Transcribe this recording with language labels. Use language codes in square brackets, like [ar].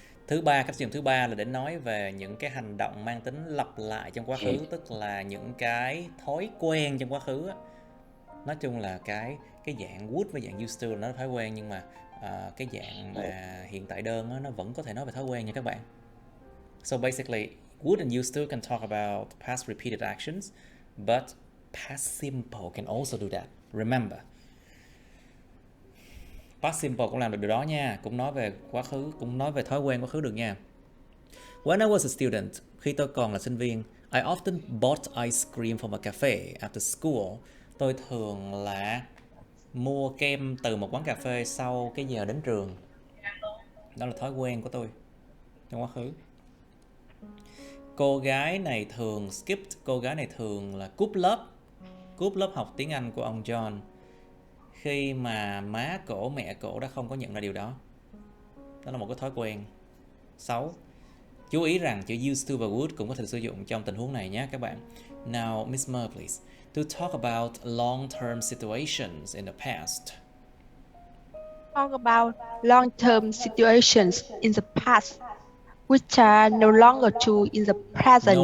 [vi] Cách sử dụng thứ ba là để nói về những cái hành động mang tính lặp lại trong quá khứ, tức là những cái thói quen trong quá khứ á. Nói chung là cái dạng would với dạng used to là nó thói quen, nhưng mà cái dạng mà hiện tại đơn á, nó vẫn có thể nói về thói quen nha các bạn. [en] So basically, would and used to can talk about past repeated actions, but past simple can also do that. [vi] Remember, past simple cũng làm được điều đó nha, cũng nói về quá khứ, cũng nói về thói quen quá khứ được nha. [en] When I was a student, [vi] khi tôi còn là sinh viên, [en] I often bought ice cream from a cafe after school. [vi] Tôi thường là mua kem từ một quán cà phê sau cái giờ đến trường. Đó là thói quen của tôi trong quá khứ. Cô gái này thường skipped, cô gái này thường là cúp lớp học tiếng Anh của ông John khi mà má cổ, mẹ cổ đã không có nhận ra điều đó. Đó là một cái thói quen. 6. Chú ý rằng chữ used to và would cũng có thể sử dụng trong tình huống này nhé các bạn. [en] Now, Miss Mer, please, to talk about long-term situations in the past. Talk about long-term situations in the past, which are no longer true in the present.